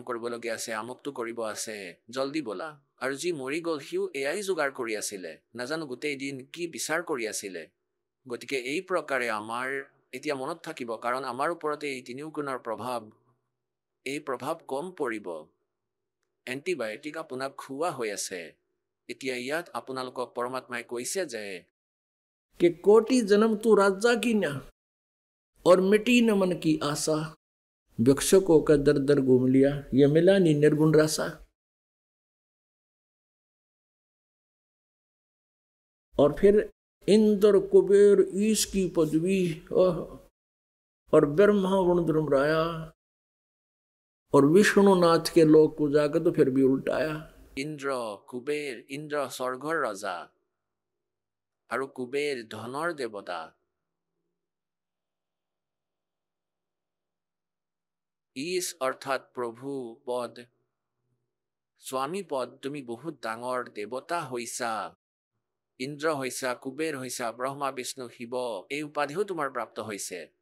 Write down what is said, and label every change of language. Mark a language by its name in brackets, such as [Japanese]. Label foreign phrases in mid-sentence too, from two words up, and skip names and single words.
[Assamese] কৰিবলগীয়া আছে আমুকটো কৰিব আছে জল্দি ব'লা আৰু যি মৰি গ'ল সিও এয়াই যোগাৰ কৰি আছিলে নাজানো গোটেই দিন কি বিচাৰ কৰি আছিলে গতিকে এই প্ৰকাৰে আমাৰ এতিয়া মনত থাকিব কাৰণ আমাৰ ওপৰতে এই 3 গুণৰ এই প্ৰভাৱ কম পৰিব এণ্টিবায়'টিক আপোনাক খুওৱা হৈ আছে এতিয়া ইয়াত আপোনালোকক পৰমাত্মাই কৈছে যে [Hindi] कि कोटि जन्म तू राजा की ना और मिटी न मन की आशा भिक्षुकों का दर दर घूम लिया ये मिला नहीं निर्गुण रासा और फिर इंद्र कुबेर ईश की पदवी और ब्रह्मा वरुणराया और विष्णुनाथ के लोक को जाकर तो फिर भी उल्टाया इंद्र कुबेर इंद्र स्वर्गर रजा [Assamese] আৰু কুবেৰ ধনৰ দেৱতা ঈশ অৰ্থাৎ প্ৰভু পদ স্বামী পদ তুমি বহুত ডাঙৰ দেৱতা হৈছা ইন্দ্ৰ হৈছা, কুবেৰ হৈছা, ব্ৰহ্মা, বিষ্ণু, শিৱ এই উপাধিও তোমাৰ প্ৰাপ্ত হৈছে।